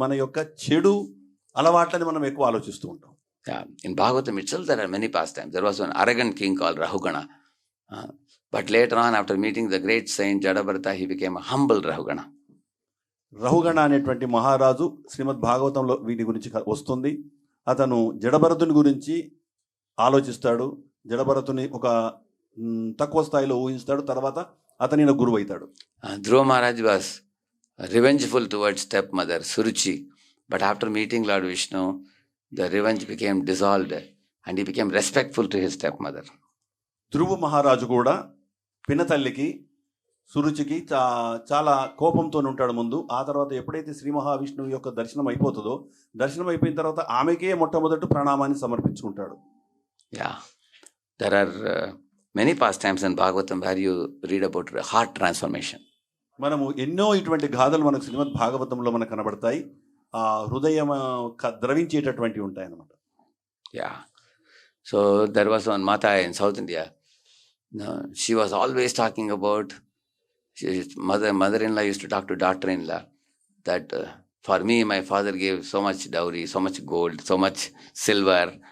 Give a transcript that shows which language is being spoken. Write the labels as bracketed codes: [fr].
[te] మన యొక్క చెడు అలవాట్లని మనం ఎక్కువ ఆలోచిస్తూ ఉంటాం. Yeah. [en] In Bhagavatam itself, there are many pastimes. There was an arrogant king called Rahugana. But later on, after meeting the great saint Jadabharata, he became a humble Rahugana. [te] రహుగణ అనేటువంటి మహారాజు శ్రీమద్ భాగవతంలో వీటి గురించి వస్తుంది. అతను జడభరతుని గురించి ఆలోచిస్తాడు. జడభరతుని ఒక తక్కువ స్థాయిలో ఊహిస్తాడు. తర్వాత అతని గురువు అవుతాడు. [en] Dhruva Maharaj was revengeful towards stepmother Suruchi, but after meeting Lord Vishnu, the revenge became dissolved and he became respectful to his stepmother. [te] ధ్రువ మహారాజు కూడా పినతల్లికి సురుచికి చాలా కోపంతో ఉంటాడు ముందు. ఆ తర్వాత ఎప్పుడైతే శ్రీ మహావిష్ణువు యొక్క దర్శనం అయిపోతుందో, దర్శనం అయిపోయిన తర్వాత ఆమెకే మొట్టమొదటి ప్రణామాన్ని సమర్పించుకుంటాడు. [en] Yeah, there are many pastimes in Bhagavatam where you read about heart transformation. [te] మనము ఎన్నో ఇటువంటి గాథలు మనకు శ్రీమద్ భాగవతంలో మనకు కనబడతాయి. ఆ హృదయం ద్రవించేటటువంటి ఉంటాయి అన్నమాట. [en] Yeah, so there was one Mata in South India. She was always talking about, mother-in-law used to talk to daughter-in-law that for me my father gave so much dowry, so much gold, so much silver.